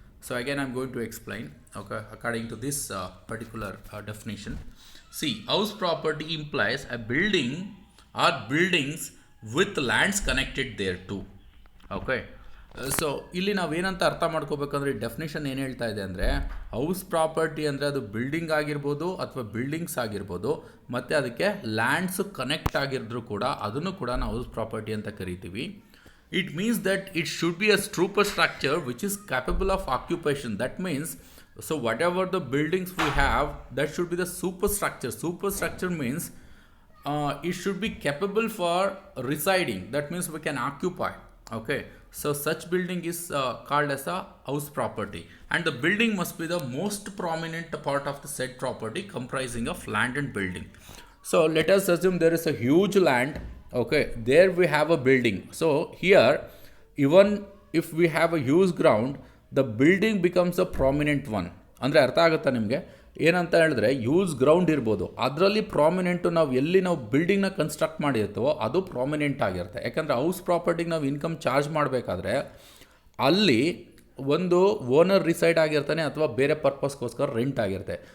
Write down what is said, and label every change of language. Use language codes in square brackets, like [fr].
[en] So again I'm going to explain, okay, according to this particular definition. See, house property implies a building or buildings with lands connected thereto. [kn] Okay, so ಇಲ್ಲಿ ನಾವೇನಂತ ಅರ್ಥ ಮಾಡ್ಕೋಬೇಕಂದ್ರೆ ಈ definition ಏನು ಹೇಳ್ತಾ ಇದೆ ಅಂದರೆ, house property ಅಂದರೆ ಅದು ಬಿಲ್ಡಿಂಗ್ ಆಗಿರ್ಬೋದು ಅಥವಾ ಬಿಲ್ಡಿಂಗ್ಸ್ ಆಗಿರ್ಬೋದು, ಮತ್ತು ಅದಕ್ಕೆ ಲ್ಯಾಂಡ್ಸು ಕನೆಕ್ಟ್ ಆಗಿರಿದ್ರು ಕೂಡ ಅದನ್ನು ಕೂಡ ನಾವು ಹೌಸ್ ಪ್ರಾಪರ್ಟಿ ಅಂತ ಕರಿತೀವಿ. [en] It means that it should be a superstructure which is capable of occupation. That means, so whatever the buildings we have, that should be the superstructure. Superstructure means it should be capable for residing. That means we can occupy. Okay, so such building is called as a house property, and the building must be the most prominent part of the said property comprising of land and building. So let us assume there is a huge land. Okay, there we have a building. So here, even if we have a huge ground, the building becomes a prominent one. [kn] ಅಂದರೆ ಅರ್ಥ ಆಗುತ್ತಾ ನಿಮಗೆ? ಏನಂತ ಹೇಳಿದ್ರೆ, use ground ಇರ್ಬೋದು, ಅದರಲ್ಲಿ ಪ್ರಾಮಿನೆಂಟು ನಾವು ಎಲ್ಲಿ ನಾವು ಬಿಲ್ಡಿಂಗ್ನ ಕನ್ಸ್ಟ್ರಕ್ಟ್ ಮಾಡಿರ್ತೀವೋ ಅದು ಪ್ರಾಮಿನೆಂಟ್ ಆಗಿರುತ್ತೆ. ಯಾಕಂದರೆ ಹೌಸ್ ಪ್ರಾಪರ್ಟಿಗೆ ನಾವು ಇನ್ಕಮ್ ಚಾರ್ಜ್ ಮಾಡಬೇಕಾದ್ರೆ ಅಲ್ಲಿ ಒಂದು ಓನರ್ ರಿಸೈಡ್ ಆಗಿರ್ತಾನೆ ಅಥವಾ ಬೇರೆ ಪರ್ಪಸ್ಗೋಸ್ಕರ ರೆಂಟ್ ಆಗಿರುತ್ತೆ.